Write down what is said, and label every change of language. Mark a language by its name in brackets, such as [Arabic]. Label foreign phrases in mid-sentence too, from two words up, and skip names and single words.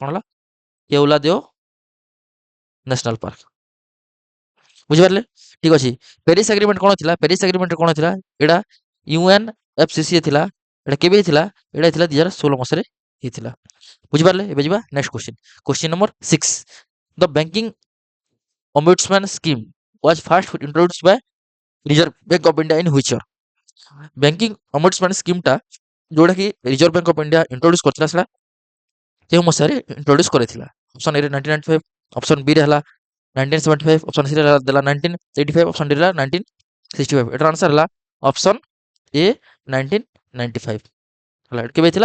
[Odia] କ'ଣ ହେଲା? କେଉଲାଦେଓ ନ୍ୟାସନାଲ ପାର୍କ। ବୁଝିପାରିଲେ? ଠିକ ଅଛି। ପ୍ୟାରିସ ଏଗ୍ରିମେଣ୍ଟ କ'ଣ ଥିଲା? ପ୍ୟାରିସ ଏଗ୍ରିମେଣ୍ଟ କ'ଣ ଥିଲା? ଏଟା UNFCCA ଥିଲା। ଏଟା କେବେ ହେଇଥିଲା? ଏଟା ହେଇଥିଲା 2016 ମସିହାରେ ହେଇଥିଲା। ବୁଝିପାରିଲେ? ଏବେ ଯିବା [English] next question number 6. The banking ombudsman scheme was first introduced by Reserve Bank of India in which year? banking ombudsman scheme [Odia] ଟା ଯୋଉଟା କି ରିଜର୍ଭ ବ୍ୟାଙ୍କ ଅଫ ଇଣ୍ଡିଆ ଇଣ୍ଟ୍ରୋଡ୍ୟୁସ କରିଥିଲା ସେଟା କେଉଁ ମସିହାରେ ଇଣ୍ଟ୍ରୋଡ୍ୟୁସ କରିଥିଲା? ଅପସନ ଏ ରେ 1995, ଅପସନ ବି ରେ ହେଲା 1975, ଅପସନ ସି ରେ ଦେଲା 1985, ଅପସନ ଡି ରେ ହେଲା 1965। ଏଟାର ଆନ୍ସର ହେଲା ଅପସନ ଏ 1995। ହେଲା। କେବେ ହେଇଥିଲା?